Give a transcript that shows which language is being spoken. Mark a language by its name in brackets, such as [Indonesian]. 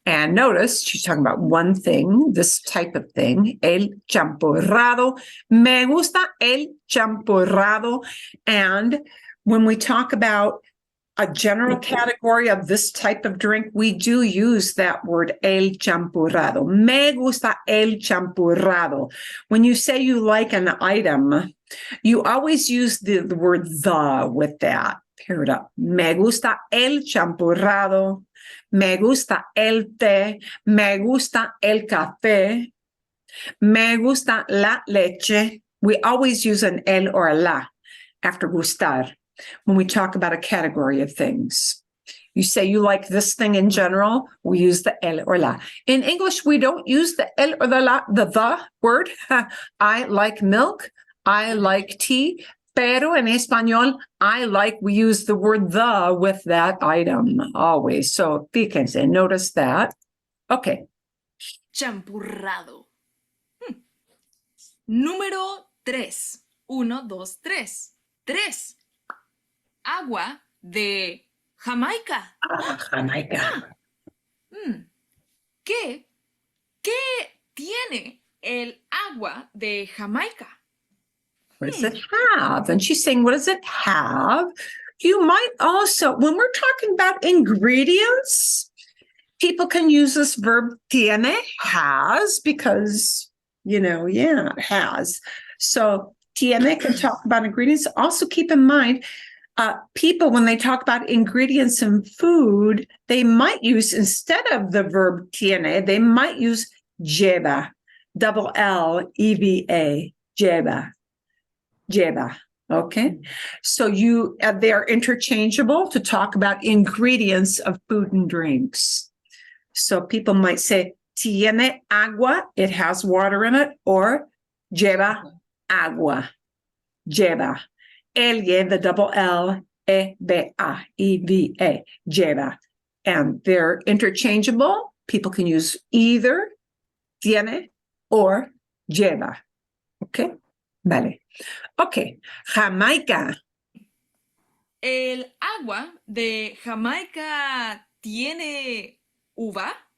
[English] And notice she's talking about one thing, this type of thing, el champurrado. [Spanish] Me gusta el champurrado. [English] And when we talk about a general category of this type of drink, we do use that word el champurrado. [Spanish] Me gusta el champurrado. [English] When you say you like an item, you always use the word the with that. Pair it up. [Spanish] Me gusta el champurrado. Me gusta el té. Me gusta el café. Me gusta la leche. [English] We always use an el or a la after gustar when we talk about a category of things. You say you like this thing in general, we use the el or la. In English, we don't use the el or the la, the word. I like milk. I like tea. [Spanish] Pero en español, [English] we use the word the with that item always. So [Spanish] fíjense, [English] notice that. Okay. [Spanish] Champurrado. Número 3. 1, 2, 3. 3. Agua de Jamaica. Jamaica. ¿Qué tiene el agua de Jamaica? [English] What does it have? And she's saying, what does it have? You might also, when we're talking about ingredients, people can use this verb tiene, has, because, it has. So tiene can talk about ingredients. Also keep in mind, people, when they talk about ingredients in food, they might use, instead of the verb tiene, they might use lleva, double L-E-V-A, lleva. Lleva. Okay. So they're interchangeable to talk about ingredients of food and drinks. So people might say, [Spanish] tiene agua, [English] it has water in it, or [Spanish] lleva agua, lleva. [English] El, the double L-E-V-A, E-V-A, lleva. And they're interchangeable. People can use either tiene or lleva. Okay. Vale. Okay, Jamaica. [Spanish] ¿El agua de Jamaica tiene uva?